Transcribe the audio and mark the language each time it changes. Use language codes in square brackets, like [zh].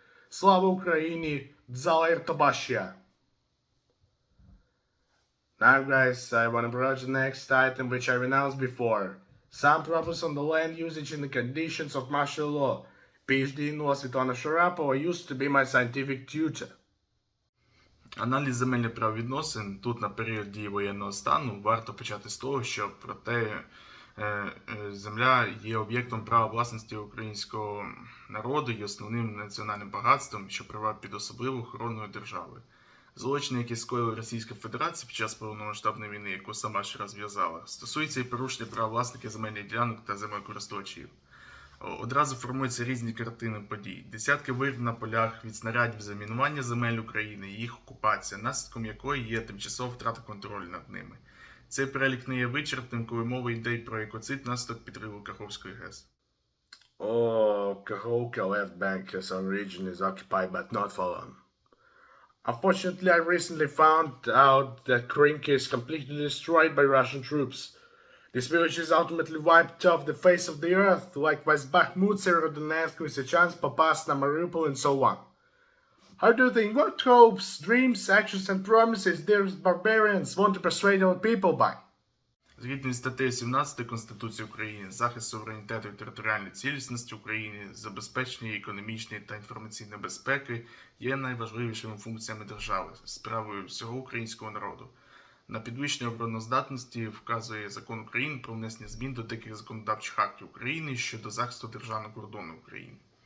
[en] Slava Ukraini, Dzalair Tobashia. Now guys, I want to approach the next item which I announced before. Some problems on the land usage and the conditions of martial law. PhD in law Svetlana Sharapova used to be my scientific tutor. [uk] Аналіз земельних правовідносин тут на період дії воєнного стану варто почати з того, що проте земля є об'єктом права власності українського народу і основним національним багатством, що привав під особливу охороною держави. Злочини, які скоїла Російська Федерація під час повномасштабної війни, яку сама ще розв'язала, стосуються і порушення прав власників земельних ділянок та землекористувачів. Одразу формуються різні картини подій. Десятки вирв на полях від снарядів замінування земель України і їх окупація, наслідком якої є тимчасова втрата контролю над ними. Цей перелік не є вичерпним, коли мова йде про екоцид наслідок підриву Каховської ГЕС. [en] Kakhovka left bank as our region is occupied but not for long. Unfortunately, I recently found out that Krinka is completely destroyed by Russian troops. This village is ultimately wiped off the face of the earth, likewise Bakhmut, Severodonetsk, Lysychansk, Popasna, Mariupol, and so on. How do you think, what hopes, dreams, actions, and promises these barbarians want to persuade our people by? [uk] Згідно з статтею 17 Конституції України, захист суверенітету і територіальної цілісності України, забезпечення економічної та інформаційної безпеки є найважливішими функціями держави, справою всього українського народу. На підвищення обороноздатності вказує Закон України про внесення змін до деяких законодавчих актів України щодо захисту державного кордону України.